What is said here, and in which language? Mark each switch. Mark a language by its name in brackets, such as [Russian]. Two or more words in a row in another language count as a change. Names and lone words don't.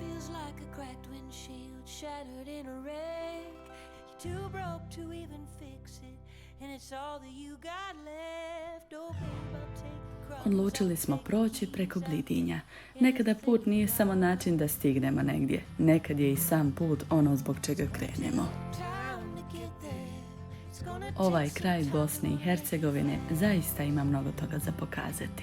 [English] like a cracked windshield shattered in a wreck. You're too broke to even fix it, and it's all that you got left. Oh babe, I'll take the crumbs. [Serbian] Odlučili smo proći preko Blidinja. Nekada put nije samo način da stignemo negdje. Nekad je i sam put ono zbog čega krenemo. Ovaj kraj Bosne i Hercegovine zaista ima mnogo toga za pokazati.